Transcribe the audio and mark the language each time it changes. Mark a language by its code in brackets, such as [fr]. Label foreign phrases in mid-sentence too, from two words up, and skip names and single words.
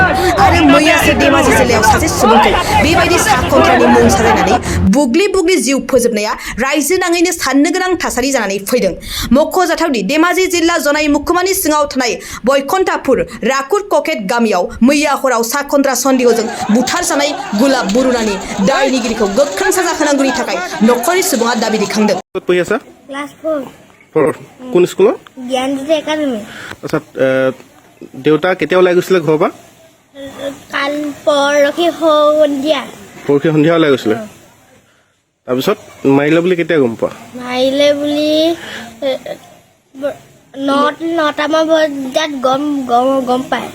[brx] आरो मैयासो धेमाजि जिल्लायाव सासे सुबुंखौ बेबायदि साखन्द्रानि मुं साजायनानै बुग्लि जिउ फोजोबनाया रायजो नाङैनो साननो गोनां थासारि जानानै फैदों। मख'जाथावदि धेमाजि जिल्ला जनाय महकुमानि सिङाव थानाय बैकुन्ठापुर राकुर ककेट गामियाव मैया हराव साखन्द्रा सन्देहजों बुथारजानाय गुलाब बरुनानि दायनिगिरिखौ गोख्रों साजा होनांगौनि थाखाय न'खरनि सुबुङा दाबि दैखांदों। [as] पঢ়ি আছা? ক্লাছ 4 কোন স্কুলত? জ্ঞানজ্যোতি একাডেমি। আচ্ছা, দেউতা কেতিয়া ওলাই গৈছিলে ঘৰৰ পৰা? কাল পৰহি সন্ধিয়া। পৰহি সন্ধিয়া ওলাই গৈছিলে। তাৰপিছত মাৰিলে বুলি কেতিয়া গম পোৱা? মাৰিলে বুলি 9টামান বজাত গম পায়।